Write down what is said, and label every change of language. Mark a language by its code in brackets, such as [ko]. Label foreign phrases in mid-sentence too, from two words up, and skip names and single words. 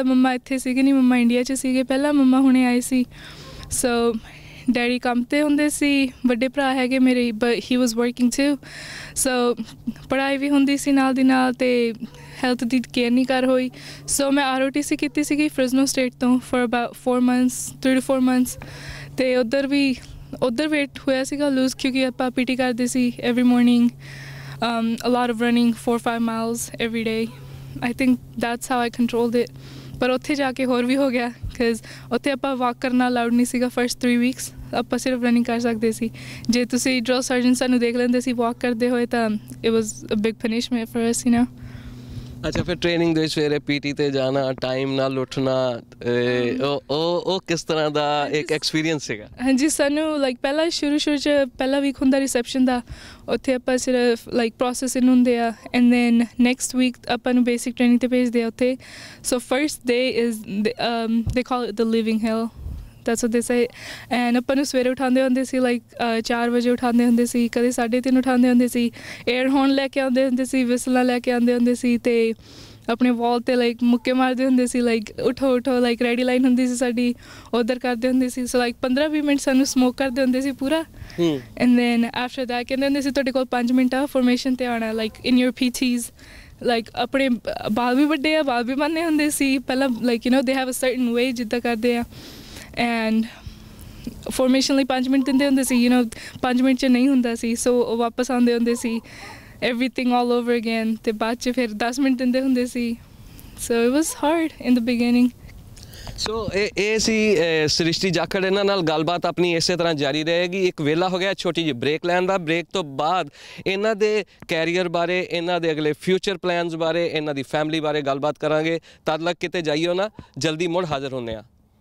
[pa] ਮੰਮਾ ਇੱਥੇ ਸੀਗੇ ਨਹੀਂ, ਮੰਮਾ ਇੰਡੀਆ 'ਚ ਸੀਗੇ ਪਹਿਲਾਂ, ਮੰਮਾ ਹੁਣੇ ਆਏ ਸੀ। ਸੋ ਡੈਡੀ ਕੰਮ 'ਤੇ ਹੁੰਦੇ ਸੀ, ਵੱਡੇ ਭਰਾ ਹੈਗੇ ਮੇਰੇ [en] but he was working too. [pa] ਸੋ ਪੜ੍ਹਾਈ ਵੀ ਹੁੰਦੀ ਸੀ ਨਾਲ ਦੀ ਨਾਲ ਅਤੇ ਹੈਲਥ ਦੀ ਕੇਅਰ ਨਹੀਂ ਕਰ ਹੋਈ। ਸੋ ਮੈਂ ROTC ਕੀਤੀ ਸੀਗੀ ਫ੍ਰਿਜ਼ਨੋ ਸਟੇਟ ਤੋਂ [en] for about 4 months 3 to 4 months [pa] 3 to 4 months ਅਤੇ ਉੱਧਰ ਵੇਟ ਹੋਇਆ ਸੀਗਾ ਲੂਜ਼ ਕਿਉਂਕਿ ਆਪਾਂ PT ਕਰਦੇ ਸੀ [en] every morning a lot of running 4-5 miles every day. I think that's how I controlled it. [pa] ਪਰ ਉੱਥੇ ਜਾ ਕੇ ਹੋਰ ਵੀ ਹੋ ਗਿਆ ਬਿਕਾਜ਼ ਉੱਥੇ ਆਪਾਂ ਵਾਕ ਕਰਨਾ ਅਲਾਉਡ ਨਹੀਂ ਸੀਗਾ [en] first 3 weeks [pa] ਆਪਾਂ ਸਿਰਫ ਰਨਿੰਗ ਕਰ ਸਕਦੇ ਸੀ ਜੇ ਤੁਸੀਂ [en] drill sergeant [pa] ਸਾਨੂੰ ਦੇਖ ਲੈਂਦੇ ਸੀ ਵਾਕ ਕਰਦੇ ਹੋਏ ਤਾਂ [en] it was a big punishment for us you know [pa] ਅੱਛਾ ਫਿਰ ਟ੍ਰੇਨਿੰਗ ਦੇ ਵਿੱਚ ਸਵੇਰੇ ਪੀਟੀ ਤੇ ਜਾਣਾ ਟਾਈਮ ਨਾਲ ਉੱਠਣਾ ਉਹ ਕਿਸ ਤਰ੍ਹਾਂ ਦਾ ਇੱਕ ਐਕਸਪੀਰੀਅੰਸ ਸੀਗਾ ਹਾਂਜੀ ਸਾਨੂੰ ਲਾਈਕ ਪਹਿਲਾਂ ਸ਼ੁਰੂ 'ਚ ਪਹਿਲਾ ਵੀਕ ਹੁੰਦਾ ਰਿਸੈਪਸ਼ਨ ਦਾ ਉੱਥੇ ਆਪਾਂ ਸਿਰਫ [en] like processing [pa] ਹੁੰਦੇ ਆ [en] and then next week [pa] ਆਪਾਂ ਨੂੰ [en] basic training [pa] 'ਤੇ ਭੇਜਦੇ ਆ ਉੱਥੇ [en] so first day is they call it the living hill that's what they say and [pa] ਆਪਾਂ ਨੂੰ ਸਵੇਰੇ ਉਠਾਉਂਦੇ ਹੁੰਦੇ ਸੀ ਲਾਈਕ 4 ਵਜੇ ਉਠਾਉਂਦੇ ਹੁੰਦੇ ਸੀ ਕਦੇ 3:30 ਉਠਾਉਂਦੇ ਹੁੰਦੇ ਸੀ [en] air horn [pa] ਲੈ ਕੇ ਆਉਂਦੇ ਹੁੰਦੇ ਸੀ ਵਿਸਲਾਂ ਲੈ ਕੇ ਆਉਂਦੇ ਹੁੰਦੇ ਸੀ ਅਤੇ ਆਪਣੇ ਵਾਲ 'ਤੇ ਲਾਈਕ ਮੁੱਕੇ ਮਾਰਦੇ ਹੁੰਦੇ ਸੀ ਲਾਈਕ ਉਠੋ ਲਾਈਕ ਰੈਡੀ ਲਾਈਨ ਹੁੰਦੀ ਸੀ ਸਾਡੀ ਉੱਧਰ ਕਰਦੇ ਹੁੰਦੇ ਸੀ ਸੋ ਲਾਈਕ 15-20 ਮਿੰਟ ਸਾਨੂੰ ਸਮੋਕ ਕਰਦੇ ਹੁੰਦੇ ਸੀ ਪੂਰਾ [en] and then after [pa] ਦੈਟ ਕਹਿੰਦੇ ਹੁੰਦੇ ਸੀ ਤੁਹਾਡੇ ਕੋਲ 5 ਮਿੰਟ ਆ ਫੋਰਮੇਸ਼ਨ 'ਤੇ ਆਉਣਾ [en] like in your PTs like [pa] ਆਪਣੇ ਬਾਲ ਵੀ ਵੱਡੇ ਆ ਬਾਲ ਵੀ ਬੰਨ੍ਹੇ ਹੁੰਦੇ ਸੀ ਪਹਿਲਾਂ [en] like you know they have a certain way [pa] ਜਿੱਦਾਂ ਕਰਦੇ ਆ ਐਂਡ ਫੋਰਮੇਸ਼ਨ ਲਈ 5 ਮਿੰਟ ਦਿੰਦੇ ਹੁੰਦੇ ਸੀ [en] you know [pa] 5 ਮਿੰਟ 'ਚ ਨਹੀਂ ਹੁੰਦਾ ਸੀ ਸੋ ਉਹ ਵਾਪਸ ਆਉਂਦੇ ਹੁੰਦੇ ਸੀ [en] everything all over again [pa] ਤੇ ਬਾਅਦ 'ਚ ਫਿਰ 10 ਮਿੰਟ ਦਿੰਦੇ ਹੁੰਦੇ ਸੀ [en] so it was hard in the beginning [pa] ਸੋ ਇਹ ਸੀ ਸ੍ਰਿਸ਼ਟੀ ਜਾਖੜ ਇਹਨਾਂ ਨਾਲ ਗੱਲਬਾਤ ਆਪਣੀ ਇਸੇ ਤਰ੍ਹਾਂ ਜਾਰੀ ਰਹੇਗੀ ਇੱਕ ਵੇਲਾ ਹੋ ਗਿਆ ਛੋਟੀ ਜਿਹੀ ਬ੍ਰੇਕ ਲੈਣ ਦਾ ਬ੍ਰੇਕ ਤੋਂ ਬਾਅਦ ਇਹਨਾਂ ਦੇ ਕੈਰੀਅਰ ਬਾਰੇ ਇਹਨਾਂ ਦੇ ਅਗਲੇ ਫਿਊਚਰ ਪਲਾਨਸ ਬਾਰੇ ਇਹਨਾਂ ਦੀ ਫੈਮਿਲੀ ਬਾਰੇ ਗੱਲਬਾਤ ਕਰਾਂਗੇ ਤਦ ਤੱਕ ਕਿਤੇ ਜਾਈਓ ਨਾ ਜਲਦੀ ਮੁੜ ਹਾਜ਼ਰ ਹੁੰਦੇ ਹਾਂ